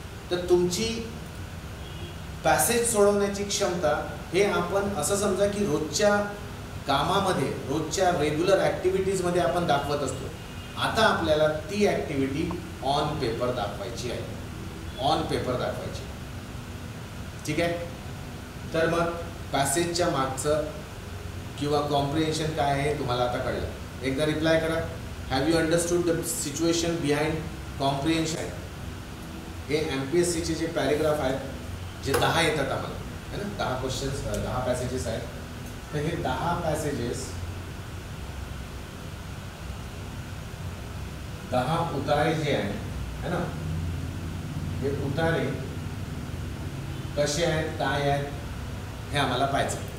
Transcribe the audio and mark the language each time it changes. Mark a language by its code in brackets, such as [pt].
[mr] तर तुमची पॅसेज सोडवण्याची क्षमता हे आपण असं समजा की रोजच्या कामामध्ये, रोजच्या रेग्युलर ॲक्टिव्हिटीजमध्ये आपण दाखवत असतो. आता आपल्याला ती ॲक्टिव्हिटी ऑन पेपर दाखवायची आहे. ऑन पेपर दाखवायची. ठीक आहे. तर मग पॅसेजच्या मागचं किंवा कॉम्प्रिहेन्शन काय आहे तुम्हाला आता कळलं. एकदा रिप्लाय करा. [en] Have you understood the situation behind comprehension? [mr] हे MPSCचे जे पॅरेग्राफ आहेत, जे 10 येतात आम्हाला, [hi] है ना, [mr] 10 क्वेश्चन्स, 10 पॅसेजेस आहेत. तर हे 10 पॅसेजेस, 10 उतारे जे आहेत, [hi] है ना, [mr] हे उतारे कसे आहेत, काय आहेत, हे आम्हाला पाहायचं.